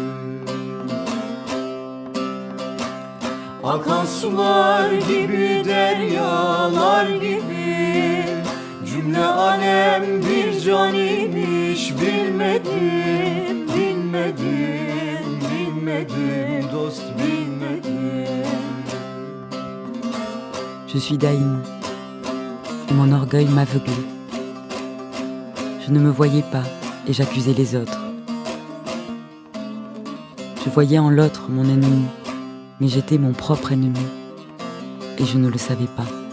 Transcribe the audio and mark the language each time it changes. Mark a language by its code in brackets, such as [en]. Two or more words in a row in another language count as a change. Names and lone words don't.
[tr] Akan sular gibi, deryalar gibi, cümle alem bir can imiş, bilmedim, bilmedim, bilmedim, dost bilmedim. [fr] Je suis Daïm, et mon orgueil m'aveuglait. Je ne me voyais pas, et j'accusais les autres. Je voyais en l'autre mon ennemi, mais j'étais mon propre ennemi, et je ne le savais pas.